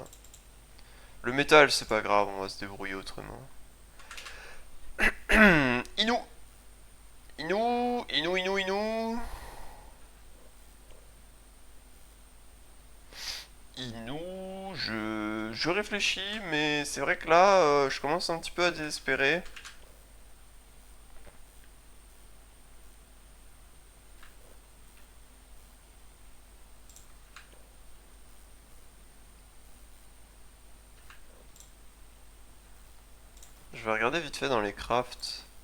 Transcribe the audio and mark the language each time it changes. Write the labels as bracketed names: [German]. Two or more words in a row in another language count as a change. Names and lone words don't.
[French] Le métal, c'est pas grave, on va se débrouiller autrement. Inou. Inou, Inou, Inou, Inou. Inou, je réfléchis, mais c'est vrai que là, je commence un petit peu à désespérer. Je vais regarder vite fait dans les crafts.